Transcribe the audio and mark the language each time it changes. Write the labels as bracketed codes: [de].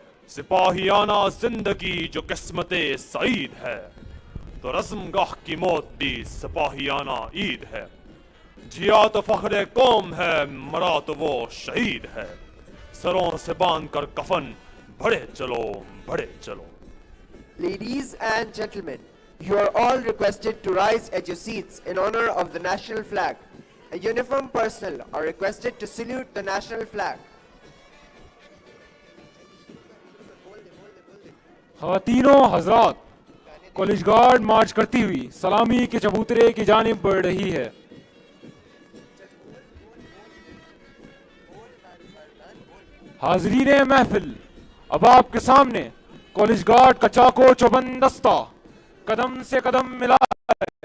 [ur] سپاہیانہ زندگی جو قسمت سعید ہے، تو رزم گاہ کی موت بھی سپاہیانہ عید ہے. جیا تو فخر قوم ہے، مرا تو وہ شہید ہے. سروں سے باندھ کر کفن بڑھے چلو بڑھے چلو. [en] Ladies and gentlemen, you are all requested to rise at your seats in honor of the national flag. A uniformed personnel are requested to salute the national flag. [ur] خواتین و حضرات، کالج گارڈ مارچ کرتی ہوئی سلامی کے چبوترے کی جانب بڑھ رہی ہے. حاضرین محفل، اب آپ کے سامنے کالج گارڈ کا چاکو چوبند دستہ قدم سے قدم ملا ہے.